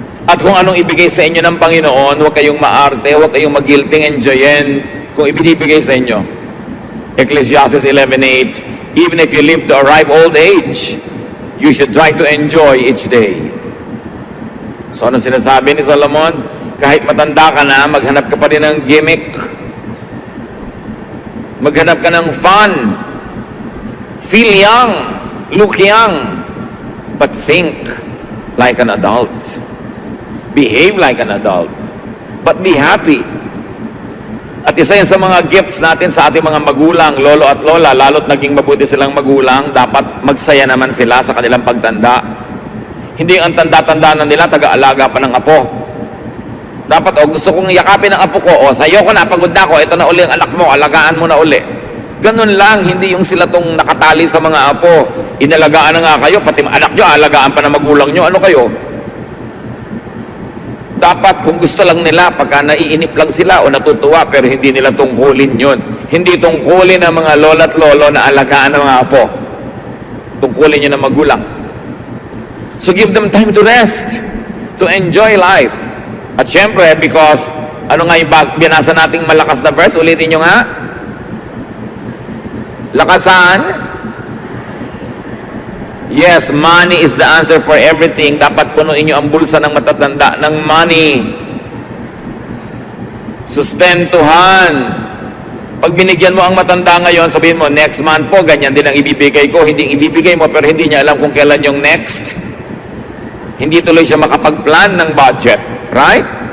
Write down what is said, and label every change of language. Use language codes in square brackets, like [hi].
[tl] At kung anong ibigay sa inyo ng Panginoon, huwag kayong maarte, huwag kayong mag-guilting enjoyin kung ibinibigay sa inyo. [en] Ecclesiastes 11:8, even if you live to a ripe old age, you should try to enjoy each day. [tl] So ano sinasabi ni Solomon? Kahit matanda ka na, maghanap ka pa rin ng gimmick. Maghanap ka ng fun. [en] Feel young. Look young, but think like an adult. Behave like an adult, but be happy. [tl] At isa yan sa mga gifts natin sa ating mga magulang, lolo at lola, lalo't naging mabuti silang magulang, dapat magsaya naman sila sa kanilang pagtanda. Hindi ang tanda-tanda na nila, taga-alaga pa ng apo. Dapat, gusto kong yakapin ng apo ko, sa'yo ko na, pagod na ako, ito na uli ang anak mo, alagaan mo na uli. Ganun lang, hindi yung sila tong nakatali sa mga apo. Inalagaan na nga kayo, pati anak nyo, alagaan pa ng magulang nyo, ano kayo? Dapat kung gusto lang nila, pagka naiinip lang sila o natutuwa, pero hindi nila tungkulin yun. Hindi tungkulin ng mga lola at lolo na alagaan ng mga apo. Tungkulin yun ng magulang. [en] So give them time to rest, to enjoy life. [tl] At syempre, [en] because, [tl] ano nga yung binasa nating malakas na verse, ulitin nyo nga. Lakasan. [en] Yes, money is the answer for everything. [tl] Dapat punuin nyo ang bulsa ng matatanda ng money. Sustentuhan. Pag binigyan mo ang matanda ngayon, sabihin mo, [en] next month [tl] po, ganyan din ang ibibigay ko. Hindi ibibigay mo, pero hindi niya alam kung kailan yung next. Hindi tuloy siya makapag-plan ng budget. [en] Right?